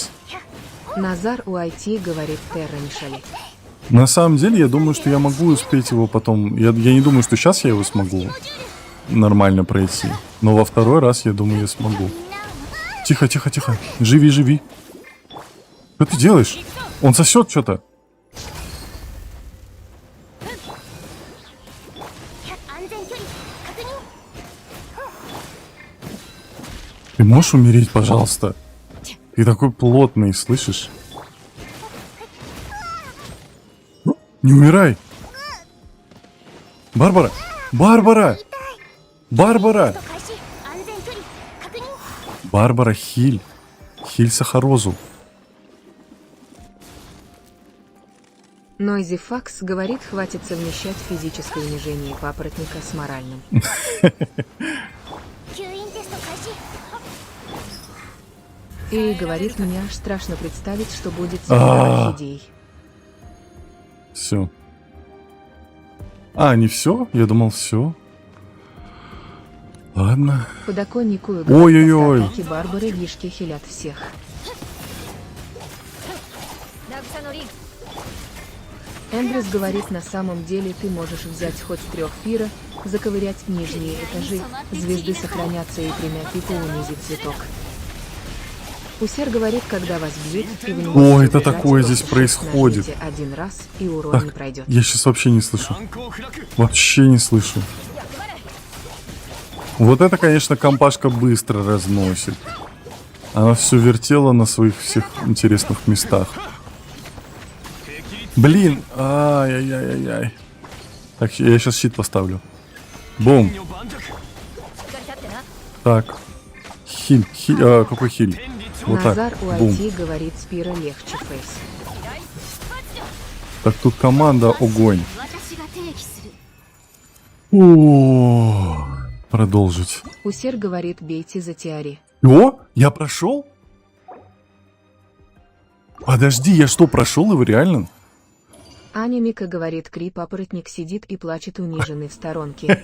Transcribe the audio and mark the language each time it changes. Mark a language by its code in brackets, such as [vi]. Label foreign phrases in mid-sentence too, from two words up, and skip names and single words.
[ru] Назар у IT говорит Терра не шали. На самом деле, я думаю, что я могу успеть его потом. Я не думаю, что сейчас я его смогу нормально пройти. Но во второй раз, я думаю, я смогу. Тихо, тихо, тихо. Живи, живи. Что ты делаешь? Он сосет что-то. [ja] 安全距離確認。 [ru] Ты можешь умереть, пожалуйста? Ты такой плотный, слышишь? Не умирай! Барбара! Барбара! Барбара! [ja] 開始。安全距離確認。 [ru] Барбара, хиль. Хиль Сахарозу. Нойзи Факс говорит, хватит совмещать физическое унижение папоротника с моральным. [ja] 吸引テスト開始。 [ru] И говорит, мне аж страшно представить, что будет с орхидеей. Все. А, не все? Я думал, все. Ладно. Подоконнику и Ой-ой-ой. атаки Барбары Гишки хилят всех. [ja] 渚のリン。 [ru] Эндрюс говорит, на самом деле ты можешь взять хоть 3 пира, заковырять нижние этажи, звезды сохранятся и 3 пипа унизить цветок. Усер говорит, когда вас бьют, и вы не Ой, можете это убежать, такое просто здесь происходит. нажмите один раз, и урон Так, не пройдет. я сейчас вообще не слышу. [ja] 難攻不落。 [ru] Вообще не слышу. Вот это, конечно, компашка быстро разносит. Она все вертела на своих всех интересных местах. Блин, ай-яй-яй-яй. Так, я сейчас щит поставлю. Бум. [ja] 女盤石。しっかり立ってな。 [ru] Так. Хиль, какой хиль? [ja] 天理長。 [ru] Вот так. Назар у Бум. IT говорит, Спира легче фейс. Так, тут команда огонь. [ja] 私が定義する。 [ru] О, продолжить. Усер говорит, бейте за Тиари. О, я прошел? Подожди, я что, прошел его реально? Аня Мика говорит, Кри папоротник сидит и плачет униженный в сторонке.